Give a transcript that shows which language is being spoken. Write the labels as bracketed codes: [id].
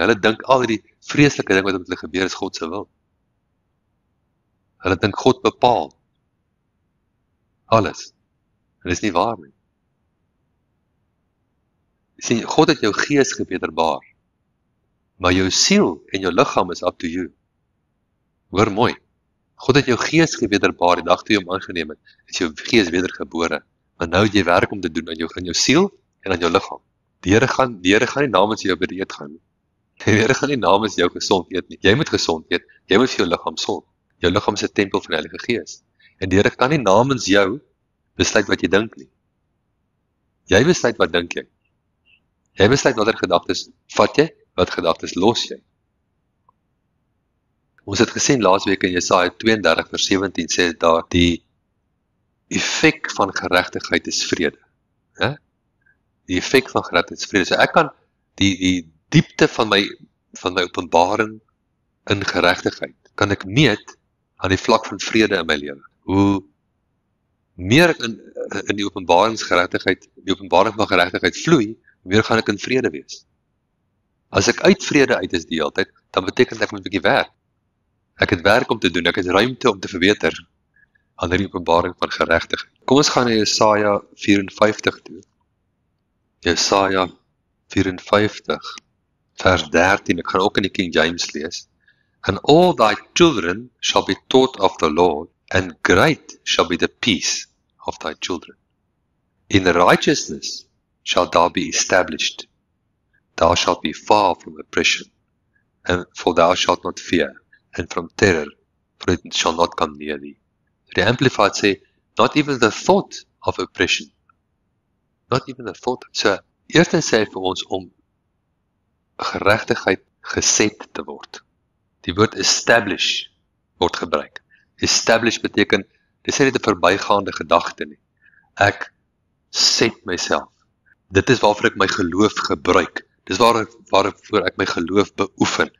[af] Hulle dink al die vreeslike ding wat met hulle gebeur is God se wil. Hulle dink God bepaal alles. En dit is nie waar nie. Sien, God het jou gees gewederbaar, maar jou siel en jou liggaam is [en] up to you. [af] Hoor mooi. God het jou gees gewederbaar die dag toe jy hom aangeneem het, is jou gees wedergebore. Maar nou het jy werk om te doen aan jou siel en aan jou liggaam. Die Here gaan nie namens jou by die eet gaan nie. Die Here gaan nie namens jou gesond eet nie. Jy moet gesond eet. Jy moet vir jou liggaam sorg. Jou liggaam is 'n tempel van die Heilige Gees. En die Here kan nie namens jou besluit wat jy dink nie. Jy besluit wat dink jy. Jy besluit watter gedagtes vat jy, wat gedagtes los jy. Ons het gesien laasweek in Jesaja 32:17 sê daar die effek van geregtigheid is vrede. Die effek van geregtigheid is vrede. So ek kan die diepte van my openbaring in geregtigheid kan ek meet aan die vlak van vrede in my lewe. Hoe meer ek in die openbaring van geregtigheid vloei, hoe meer gaan ek in vrede wees. As ek uit vrede uit is die hele tyd, dan beteken ek moet 'n bietjie werk. Ek het werk om te doen, ek het ruimte om te verbeter aan die openbaring van geregtigheid. Kom ons gaan na Jesaja 54 toe. Jesaja 54 vers 13, ek gaan ook in die King James lees. [en] And all thy children shall be taught of the Lord, and great shall be the peace of thy children. In righteousness shall thou be established. Thou shalt be far from oppression, and for thou shalt not fear, and from terror, for it shall not come near thee. The Amplified say, not even the thought of oppression. Not even the thought. [af] So, eerstens sê hy vir ons om geregtigheid geset te word. Die woord establish word gebruik. Establish beteken, dit sê nie 'n verbygaande gedagte nie. Ek set myself. Dit is waarvoor ek my geloof gebruik. Dis waarvoor ek my geloof beoefen.